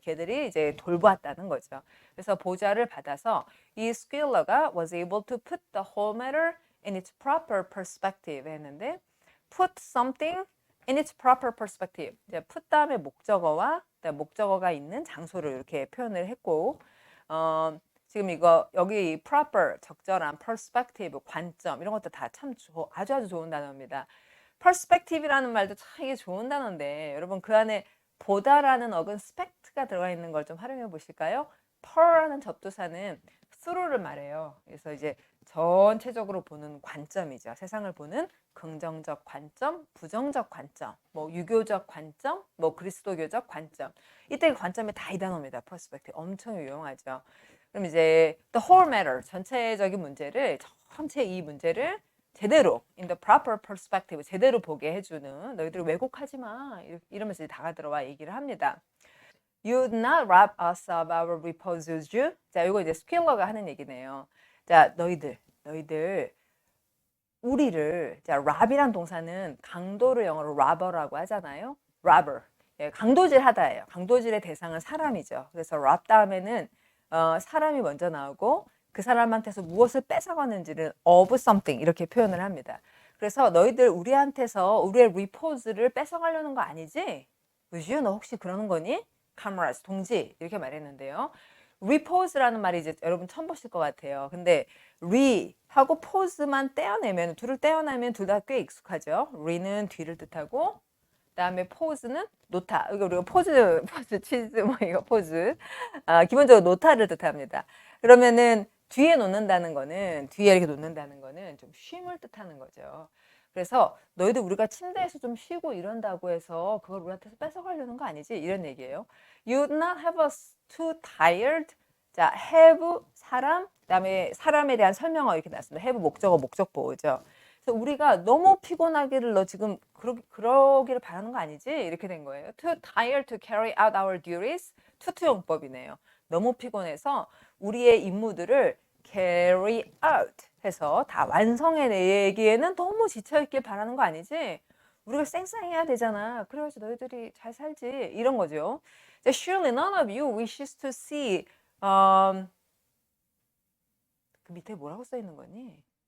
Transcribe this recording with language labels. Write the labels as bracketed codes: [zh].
[ko] 개들이 이제 돌보았다는 거죠. 그래서 보좌를 받아서 이 스퀘일러가 [en] was able to put the whole matter in its proper perspective [ko] 했는데 [en] put something in its proper perspective. [ko] 이제 put 다음에 목적어와 목적어가 있는 장소를 이렇게 표현을 했고 지금 이거 여기 proper 적절한 perspective 관점 이런 것도 다 참 아주 좋은 단어입니다. perspective이라는 말도 참 이게 좋은 단어인데 여러분 그 안에 보다라는 어근 spect가 들어가 있는 걸 좀 활용해 보실까요? per라는 접두사는 through를 말해요. 그래서 이제 전체적으로 보는 관점이죠. 세상을 보는 긍정적 관점, 부정적 관점, 뭐 유교적 관점, 뭐 그리스도교적 관점. 이때 그 관점이 다 이 단어입니다. perspective 엄청 유용하죠. 그럼 이제 the whole matter 전체적인 문제를 전체 이 문제를 제대로 [en] in the proper perspective [ko] 제대로 보게 해주는 너희들 왜곡하지 마 이러면서 다가 들어와 얘기를 합니다. [en] You would not rob us of our repose, would you? [ko] 자, 이거 이제 스퀘일러가 하는 얘기네요. 자, 너희들 우리를 자, rob이란 동사는 강도를 영어로 robber라고 하잖아요. robber 예, 강도질하다예요. 강도질의 대상은 사람이죠. 그래서 rob 다음에는 사람이 먼저 나오고 그 사람한테서 무엇을 뺏어가는지를 of something 이렇게 표현을 합니다. 그래서 너희들 우리한테서 우리의 repose를 뺏어가려는 거 아니지? [en] Would you? [ko] 너 혹시 그러는 거니? Comrades, 동지 이렇게 말했는데요. repose라는 말이 이제 여러분 처음 보실 것 같아요. 근데 re 하고 pose만 떼어내면 둘을 떼어내면 둘 다 꽤 익숙하죠. re는 뒤를 뜻하고 그다음에 pose는 놓다. 이거 우리가 포즈 치즈 뭐 이거 포즈. 기본적으로 놓다를 뜻합니다. 그러면은 뒤에 놓는다는 거는 뒤에 이렇게 놓는다는 거는 좀 쉼을 뜻하는 거죠. 그래서 너희들 우리가 침대에서 좀 쉬고 이런다고 해서 그걸 우리한테서 뺏어가려는 거 아니지? 이런 얘기예요. [en] You would not have us too tired. [ko] 자, have 사람, 그다음에 사람에 대한 설명어 이렇게 나왔습니다. have 목적어 목적보호죠. 그래서 그래서 우리가 너무 피곤하기를 너 지금 그러기를 바라는 거 아니지? 이렇게 된 거예요. [en] Too tired to carry out our duties. [ko] 투투용법이네요. 너무 피곤해서 우리의 임무들을 carry out 해서 다 완성해내기에는 너무 지쳐있길 바라는 거 아니지? 우리가 쌩쌩해야 되잖아. 그래야지 너희들이 잘 살지. 이런 거죠. [en] Surely none of you wishes to see [ko] 그 밑에 뭐라고 써 있는 거니?